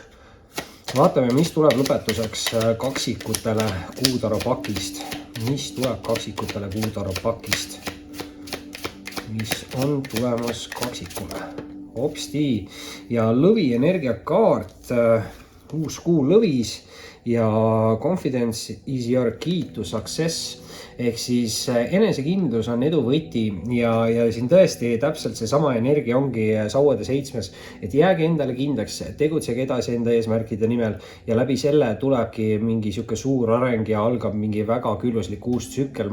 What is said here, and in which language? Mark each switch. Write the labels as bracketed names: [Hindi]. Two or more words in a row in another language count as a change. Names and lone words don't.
[Estonian] Vaatame, mis tuleb lõpetuseks kaksikutele Kuutaro pakist. Mis tuleb kaksikutele Kuutaro pakist? Mis on tulemas kaksikule? Hopsti! Ja lõvi energiakaart, uus kuu lõvis ja [English] confidence is your key to success. [Estonian] Ehk siis enesekindlus on edu võti ja siin tõesti täpselt seesama energia ongi sauade 7, et jääge endale kindlaks, tegutsege edasi enda eesmärkide nimel ja läbi selle tulebki mingi sihuke suur areng ja algab mingi väga külluslik uus tsükkel.